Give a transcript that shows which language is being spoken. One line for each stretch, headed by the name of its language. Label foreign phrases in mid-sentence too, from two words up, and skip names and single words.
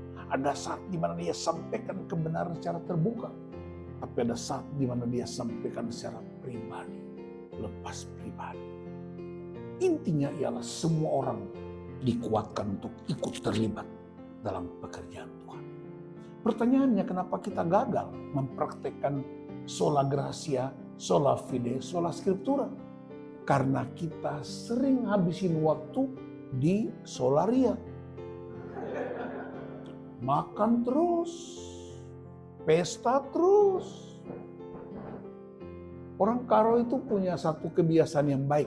Indonesian: Ada saat di mana dia sampaikan kebenaran secara terbuka, tapi ada saat di mana dia sampaikan secara pribadi, lepas pribadi. Intinya ialah semua orang dikuatkan untuk ikut terlibat dalam pekerjaan Tuhan. Pertanyaannya, kenapa kita gagal mempraktekkan
Latin: sola gratia, sola fide, sola scriptura?
Indonesian: Karena kita sering habisin waktu di solaria. Makan terus, pesta terus. Orang Karo itu punya satu kebiasaan yang baik.